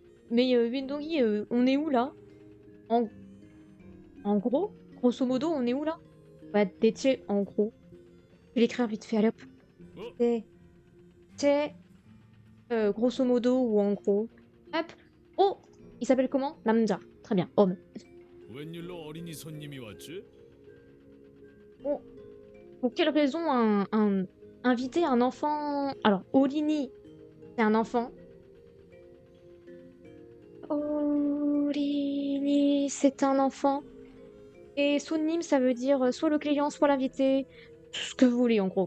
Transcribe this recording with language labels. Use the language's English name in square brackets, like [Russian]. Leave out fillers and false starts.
[French] Mais Windongi, on est où là en gros, grosso modo, on est où là? Ouais, détier, en gros. Je vais l'écrire vite fait, allez hop. C'est grosso modo ou en gros. Hop. Oh, il s'appelle comment? Namja. Très bien, homme. [Korean] 웬일로 어린이 손님이 왔지? Oh. [French] Pour quelle raison inviter un enfant... Alors, Olini, c'est un enfant. Olini, c'est un enfant. Et Sunnim, ça veut dire soit le client, soit l'invité. Tout ce que vous voulez, en gros.